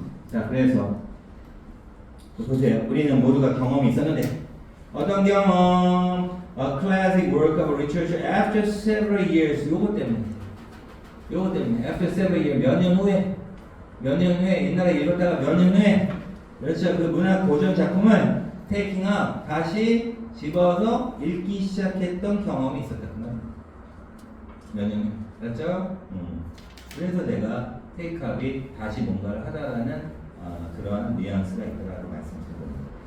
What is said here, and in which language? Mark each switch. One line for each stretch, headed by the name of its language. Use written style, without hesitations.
Korean: 자, 그래서 보세요. 우리는 모두가 경험이 있었는데 어떤 경험?
English: A classic work of literature after several years.
Korean: 요거 때문에
English: after several years
Korean: 몇 년 후에 옛날에 읽었다가 몇 년 후에 그렇죠. 그 문학 고전 작품을
English: taking up
Korean: 다시 집어서 읽기 시작했던 경험이 있었다. 몇 년 후에 그렇죠? 그래서 내가 take up이 다시 뭔가를 하다라는 그러한 뉘앙스가 있다라고 말씀드렸습니다.